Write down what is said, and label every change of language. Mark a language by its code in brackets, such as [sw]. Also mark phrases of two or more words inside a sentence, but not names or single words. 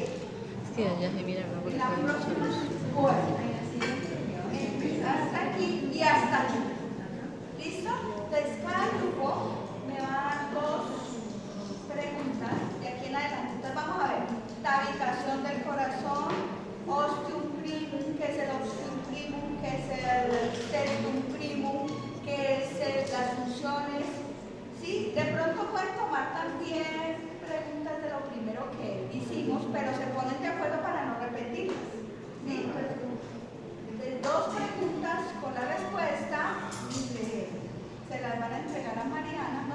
[es] Es que ya se mira, no, porque La está próxima. bien. Bueno. Hasta aquí y hasta aquí. ¿Listo? Entonces, cada grupo me va a dar dos preguntas de aquí en adelante. Entonces, vamos a ver. Tabicación del corazón, [la] ostium primum, [es] que es el [la] ostium primum, [es] que es el [la] septum primum, [es] que es las funciones. ¿Sí? De pronto pueden tomar también preguntas de lo primero que hicimos, pero se ponen de acuerdo para no repetirlas. ¿Sí? Entonces, dos preguntas con la respuesta se las van a entregar a Mariana.